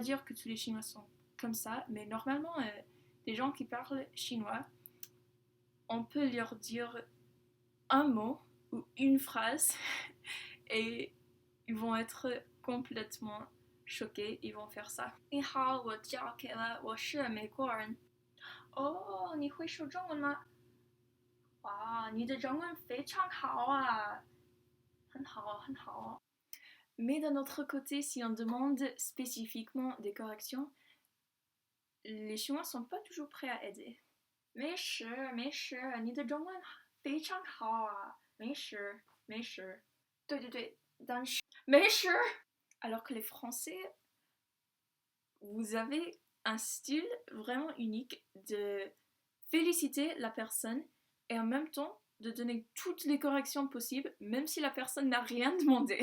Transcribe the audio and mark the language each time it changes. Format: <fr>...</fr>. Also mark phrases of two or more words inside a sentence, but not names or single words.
<fr>dire que tous les Chinois sont comme ça, mais normalement, les gens qui parlent chinois, on peut leur dire un mot ou une phrase et ils vont être complètement choqués, ils vont faire ça.</fr> <zh>你好，我叫Kayla，我是美国人。哦，你会说中文吗？哇，你的中文非常好啊，很好，很好。</zh> <fr>Mais d'un autre côté, si on demande spécifiquement des corrections, les Chinois sont pas toujours prêts à aider.</fr> <zh>没事，没事，你的中文非常好啊，没事，没事。对对对，但是没事。</zh> <fr>Alors que les Français, vous avez un style vraiment unique de féliciter la personne et en même temps de donner toutes les corrections possibles, même si la personne n'a rien demandé.</fr>